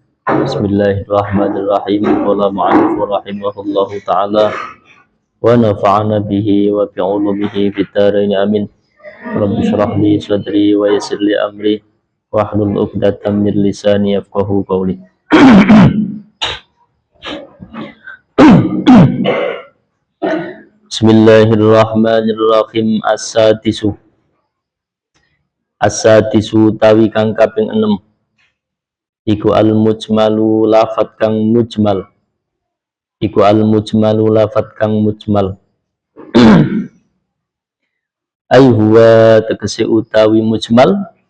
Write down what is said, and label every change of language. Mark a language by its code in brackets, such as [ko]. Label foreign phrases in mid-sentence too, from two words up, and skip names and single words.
[ar] بسم الله الرحمن الرحيم. قال المؤلف رحمه الله تعالى ونفعنا به وبعلومه في الدارين آمين. رب اشرح لي صدري ويسر لي أمري واحلل عقدة من لساني يفقهوا قولي. Bismillahirrahmanirrahim. [jv] As-sadisu tawi kang kaping 6 iku al-mujmalu lafat kang mujmal. Iku al-mujmalu lafat kang mujmal. [ar] أي هو [jv] tegese utawi mujmal.